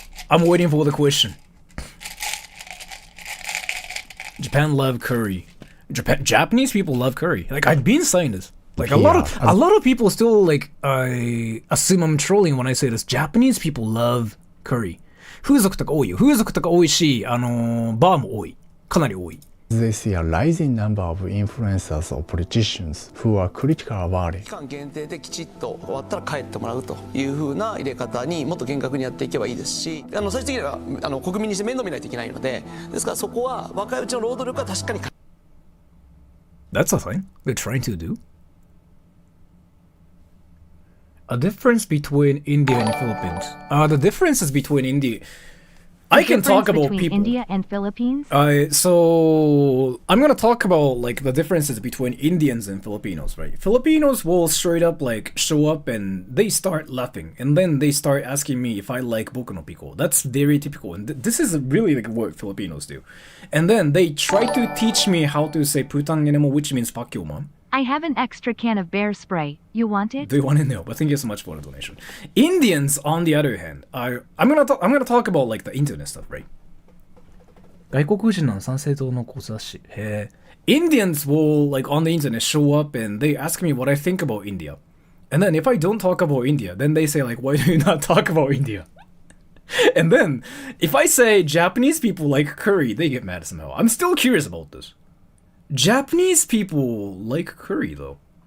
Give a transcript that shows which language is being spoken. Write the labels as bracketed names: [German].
[English] I'm waiting for the question. Japan love curry. Japanese people love curry. Like I've been saying this. Like a lot of people still like assume I'm trolling when I say this. Japanese people love curry. [Japanese] 風俗とか多いよ。風俗とか多いし、バーも多い。かなり多い。 [English] They see a rising number of influencers or politicians who are critical about it. [Japanese] 期間限定できちっと終わったら帰ってもらうという風な入れ方にもっと厳格にやっていけばいいですし、最終的には国民にして面倒見ないといけないので、ですからそこは若いうちの労働力は確かに。 [English] That's a thing they're trying to do. A difference between India and Philippines. The differences between India. I can talk about between people. India and Philippines? So I'm gonna talk about like the differences between Indians and Filipinos, right? Filipinos will straight up like show up and they start laughing, and then they start asking me if I like Boku no Pico. That's very typical, and this is really like what Filipinos do. And then they try to teach me how to say putang enemo, which means fuck you, mom. I have an extra can of bear spray. You want it? Do you want to know? But thank you so much for the donation. Indians, on the other hand, I'm gonna talk about like the internet stuff, right? [Japanese] 外国人の参政党の講座誌。へえ。 [English] Indians will like on the internet show up and they ask me what I think about India. And then if I don't talk about India, then they say like, why do you not talk about India? And then if I say Japanese people like curry, they get mad somehow. I'm still curious about this. Japanese people like curry though.